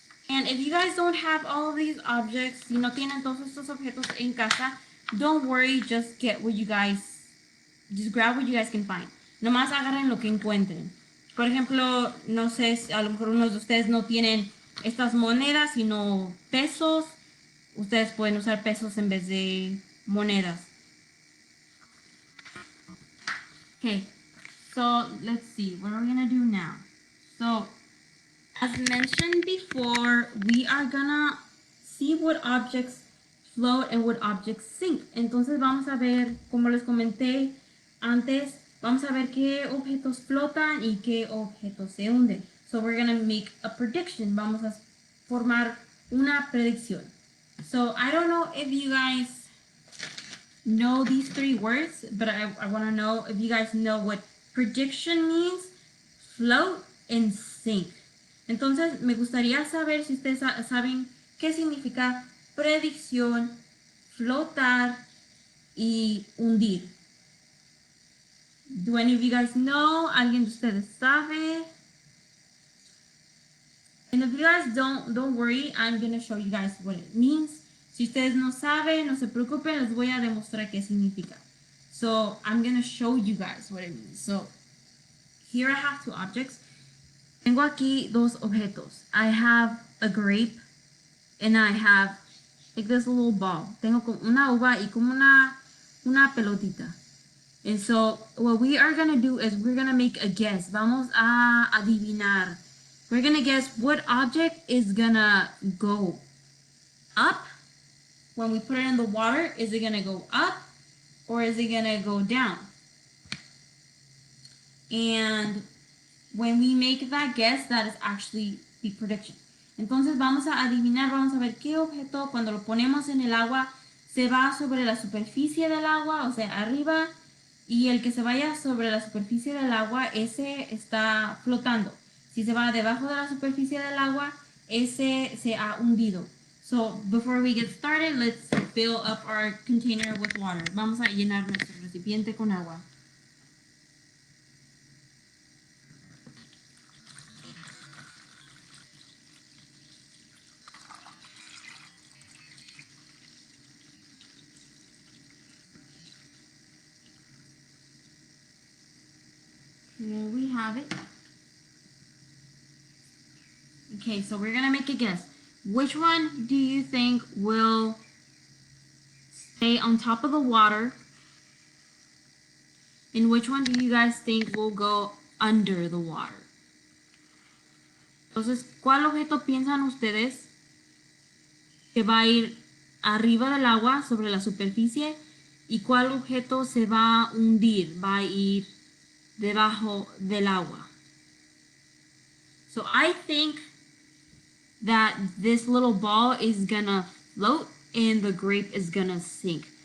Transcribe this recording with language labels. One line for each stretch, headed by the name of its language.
English: And if you guys don't have all of these objects,
Spanish: si no tienen todos estos objetos en casa,
English: don't worry, just grab what you guys can find.
Spanish: Nomás agarren lo que encuentren. Por ejemplo, no sé, a lo mejor unos de ustedes no tienen estas monedas, sino pesos. Ustedes pueden usar pesos en vez de monedas.
English: Okay, so let's see, what are we gonna do now? So, as mentioned before, we are gonna see what objects float and what objects sink.
Spanish: Entonces vamos a ver, como les comenté antes, vamos a ver qué objetos flotan y qué objetos se hunden.
English: So we're gonna make a prediction.
Spanish: Vamos a formar una predicción.
English: So I don't know if you guys know these three words, but I want to know if you guys know what prediction means, float, and sink.
Spanish: Entonces, me gustaría saber si ustedes saben qué significa predicción, flotar y hundir.
English: Do any of you guys know?
Spanish: ¿Alguien de ustedes sabe?
English: And if you guys don't worry, I'm going to show you guys what it means.
Spanish: Si ustedes no saben, no se preocupen, les voy a demostrar qué significa.
English: So, I'm going to show you guys what it means. So, here I have two objects.
Spanish: Tengo aquí dos objetos.
English: I have a grape and I have like this little ball.
Spanish: Tengo como una uva y como una pelotita.
English: And so what we are going to do is we're going to make a guess.
Spanish: Vamos a adivinar.
English: We're going to guess what object is going to go up. When we put it in the water, is it going to go up or is it going to go down? And when we make that guess, that is actually the prediction.
Spanish: Entonces vamos a adivinar, vamos a ver qué objeto cuando lo ponemos en el agua se va sobre la superficie del agua, o sea, arriba, y el que se vaya sobre la superficie del agua, ese está flotando. Si se va debajo de la superficie del agua, ese se ha hundido.
English: So, before we get started, let's fill up our container with water.
Spanish: Vamos a llenar nuestro recipiente con agua.
English: Here we have it. Okay, so we're gonna make a guess. Which one do you think will stay on top of the water? And which one do you guys think will go under the water?
Spanish: Entonces, ¿cuál objeto piensan ustedes que va a ir arriba del agua, sobre la superficie? ¿Y cuál objeto se va a hundir, va a ir debajo del agua?
English: So I think that this little ball is gonna float and the grape is gonna sink.